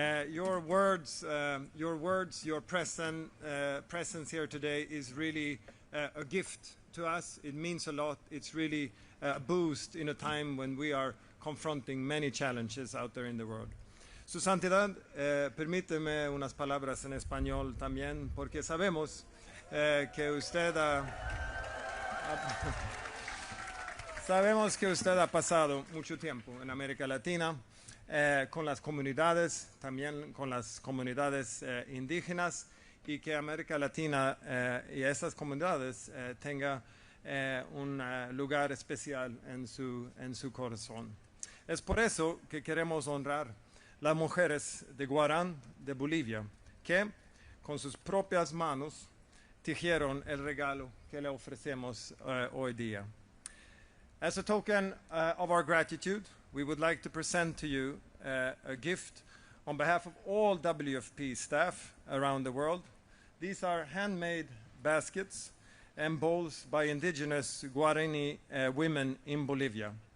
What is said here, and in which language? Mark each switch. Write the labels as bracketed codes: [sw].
[en] Your words, your presence here today is really a gift to us. It means a lot. It's really a boost in a time when we are confronting many challenges out there in the world. [es] Su Santidad, permíteme unas palabras en español también, porque sabemos que usted sabemos que usted ha pasado mucho tiempo en América Latina, con las comunidades, también con las comunidades indígenas, y que América Latina y esas comunidades tenga un lugar especial en su corazón. Es por eso que queremos honrar las mujeres de Guarán, de Bolivia, que con sus propias manos tejieron el regalo que le ofrecemos hoy día. [en] As a token of our gratitude, we would like to present to you a gift on behalf of all WFP staff around the world. These are handmade baskets and bowls by indigenous Guarani women in Bolivia.